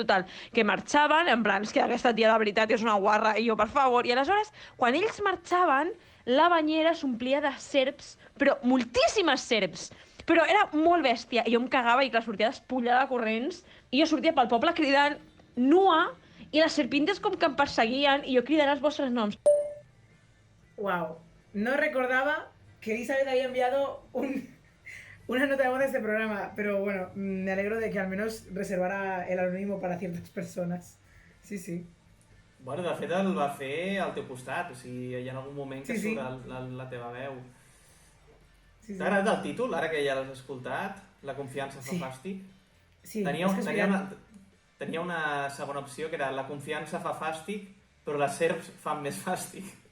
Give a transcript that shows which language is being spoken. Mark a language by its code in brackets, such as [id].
[ca] Total, que marxaven, en plan, és que aquesta tia de veritat és una guarra, i jo, per favor, i aleshores, quan ells marxaven, la banyera s'omplia de serps, però moltíssimes serps, però era molt bèstia, i jo em cagava i clar, sortia despullada corrents, i jo sortia pel poble cridant nua, i les serpintes com que em perseguien, i jo cridant els vostres noms. [es] Wow, no recordaba que Elizabeth había enviado una nota de voz de este programa, pero bueno, me alegro de que al menos reservara el anónimo para ciertas personas. Sí. [ca] Bueno, de fet el va fer al teu costat, o sigui, hi ha algun moment que surt la teva veu. T'ha agradat el títol, ara que ja l'has escoltat? La confiança fa fàstic? Sí. Tenia una segona opció que era la confiança fa fàstic, però les serps fan més fàstic.